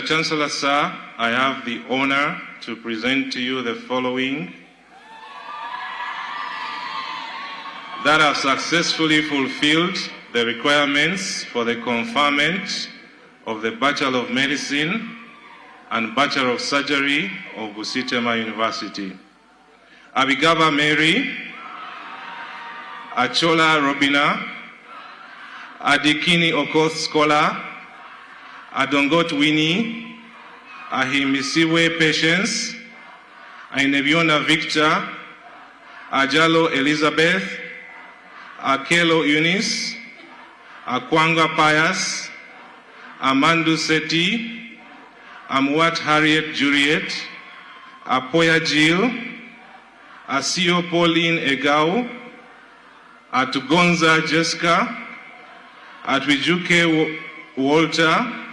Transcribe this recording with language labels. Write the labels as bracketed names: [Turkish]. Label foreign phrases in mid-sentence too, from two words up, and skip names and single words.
[English] Chancellor, sir, I have the honor to present to you the following that have successfully fulfilled the requirements for the conferment of the Bachelor of Medicine and Bachelor of Surgery of Bustema University. Abigaba Mary, Achola Robina, Adikini Okoth Scholar, Adongot Winnie, Ahimisiwe Patience, Ainebiona Victor, Ajalo Elizabeth, Akelo Eunice, Akwanga Pius, Amandu Seti, Amwat Harriet Juliet, Apoya Jill, Asio Pauline Egau, Atugonza Jessica, Atwijuke Walter,